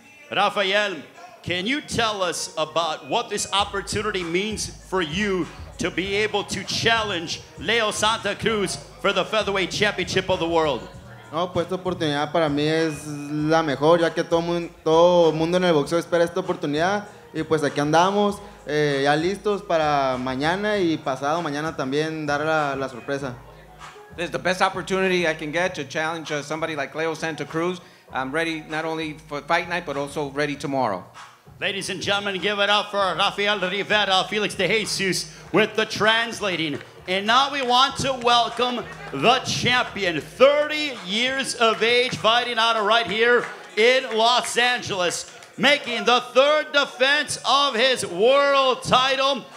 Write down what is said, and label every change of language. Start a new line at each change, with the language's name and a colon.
English: Rafael, can you tell us about what this opportunity means for you to be able to challenge Leo Santa Cruz for the Featherweight Championship of the World?
Spanish: No, pues esta oportunidad para mí es la mejor, ya que todo mundo en el boxeo espera esta oportunidad y pues aquí andamos, ya listos para mañana y pasado mañana también dar la sorpresa.
English: This is the best opportunity I can get to challenge somebody like Leo Santa Cruz. I'm ready not only for fight night, but also ready tomorrow. Ladies and gentlemen, give it up for Rafael Rivera, Felix de Jesus with the translating. And now we want to welcome the champion, 30 years of age, fighting out of right here in Los Angeles, making the 3rd defense of his world title.